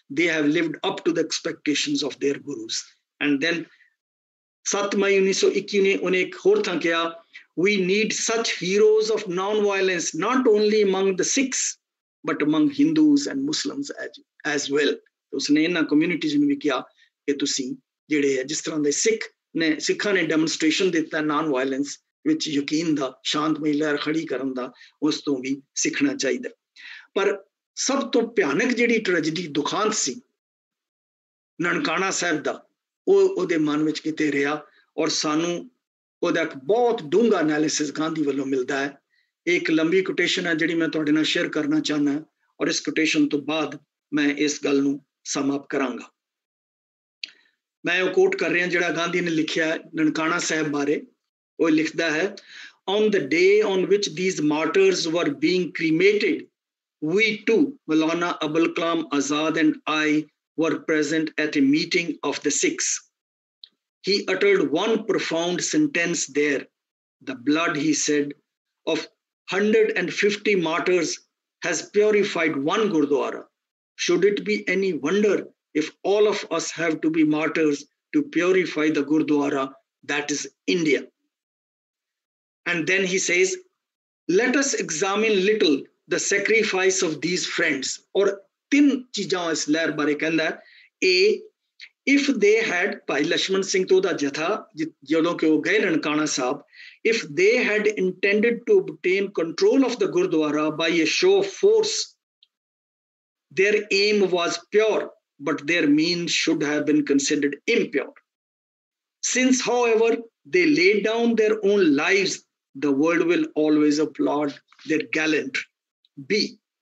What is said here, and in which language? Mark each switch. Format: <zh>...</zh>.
<en>They have lived up to the expectations of their gurus. And then 7 May 1921</en> <pa>ਨੇ ਉਹਨੇ ਇੱਕ ਹੋਰ ਥਾਂ ਕਿਹਾ,</pa> <en>we need such heroes of non-violence not only among the Sikhs but among Hindus and Muslims as well.</en> <pa>ਉਸਨੇ ਇਹਨਾਂ communities ਨੂੰ ਵੀ ਕਿਹਾ ਕਿ ਤੁਸੀਂ ਜਿਹੜੇ ਹੈ ਜਿਸ ਤਰ੍ਹਾਂ ਦੇ ਸਿੱਖਾਂ ਨੇ ਡੈਮੋਨਸਟ੍ਰੇਸ਼ਨ ਦਿੱਤਾ ਨਾਨ ਵਾਇਲੈਂਸ ਵਿੱਚ ਯਕੀਨ ਦਾ, ਸ਼ਾਂਤਮਈ ਲਹਿਰ ਖੜੀ ਕਰਨ ਦਾ, ਉਸ ਤੋਂ ਵੀ ਸਿੱਖਣਾ ਚਾਹੀਦਾ। ਪਰ ਸਭ ਤੋਂ ਭਿਆਨਕ ਜਿਹੜੀ ਟ੍ਰੈਜੇਡੀ ਦੁਖਾਂਤ ਸੀ ਨਨਕਾਣਾ ਸਾਹਿਬ ਦਾ, ਉਹ ਉਹਦੇ ਮਨ ਵਿੱਚ ਕਿਤੇ ਰਿਹਾ, ਔਰ ਸਾਨੂੰ ਉਹਦਾ ਇੱਕ ਬਹੁਤ ਡੂੰਘਾ ਐਨਾਲਿਸਿਸ ਗਾਂਧੀ ਵੱਲੋਂ ਮਿਲਦਾ ਹੈ। ਇਹ ਇੱਕ ਲੰਬੀ ਕੋਟੇਸ਼ਨ ਹੈ ਜਿਹੜੀ ਮੈਂ ਤੁਹਾਡੇ ਨਾਲ ਸ਼ੇਅਰ ਕਰਨਾ ਚਾਹੁੰਦਾ, ਔਰ ਇਸ ਕੋਟੇਸ਼ਨ ਤੋਂ ਬਾਅਦ ਮੈਂ ਇਸ ਗੱਲ ਨੂੰ ਸਮ ਅਪ ਕਰਾਂਗਾ। ਮੈਂ ਉਹ ਕੋਟ ਕਰ ਰਿਹਾ ਜਿਹੜਾ ਗਾਂਧੀ ਨੇ ਲਿਖਿਆ ਨਨਕਾਣਾ ਸਾਹਿਬ ਬਾਰੇ। ਉਹ ਲਿਖਦਾ ਹੈ,</pa> <en>on the day on which these martyrs were being cremated, we too, Maulana Abul Kalam Azad and I, were present at a meeting of the Sikhs. He uttered one profound sentence there. The blood, he said, of 150 martyrs has purified one Gurdwara. Should it be any wonder if all of us have to be martyrs to purify the Gurdwara that is India? And then he says, let us examine little the sacrifice of these friends.</en> <pa>Or tin cheezaਂ ਇਸ ਲਹਿਰ ਬਾਰੇ ਕਹਿੰਦਾ, A,</pa> <en>if they had,</en> <pa>ਭਾਈ ਲక్ష్మణ ਸਿੰਘ ਤੋਂ ਦਾ ਜਥਾ ਜਦੋਂ ਕਿ ਉਹ ਗਏ Nankana Sahib,</pa> <en>if they had intended to obtain control of the Gurdwara by a show of force, their aim was pure, but their means should have been considered impure. Since, however, they laid down their own lives, the world will always applaud their gallantry. B.</en>